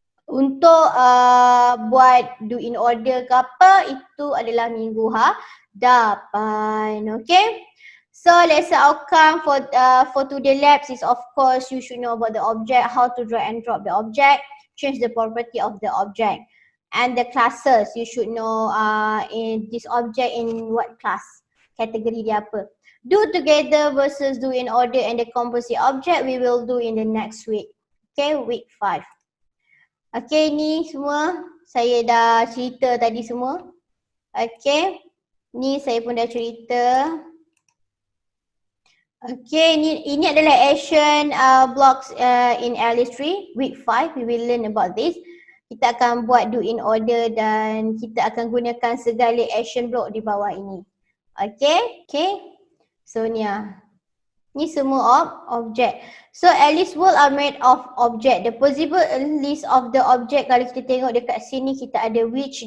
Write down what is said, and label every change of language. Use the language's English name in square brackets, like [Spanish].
[Malay] Untuk buat do in order ke apa, itu adalah minggu hadapan. Okay. [English] So lesson outcome for today labs is of course you should know about the object, how to drag and drop the object, change the property of the object, and the classes. You should know in this object in what class, [Malay] kategori dia apa. [English] Do together versus do in order and the composite object we will do in the next week. [Malay] Okay, week 5. Okay, ni semua saya dah cerita tadi semua. Okay, ni saya pun dah cerita. [English] Okay, [Malay] ini adalah [English] action blocks in LS3 week 5. We will learn about this. [Malay] Kita akan buat do in order dan kita akan gunakan segala action block di bawah ini. Okay, so ni semua objek. [English] So Alice world are made of object. The possible list of the object, [Malay] kalau kita tengok dekat sini kita ada [English] witch.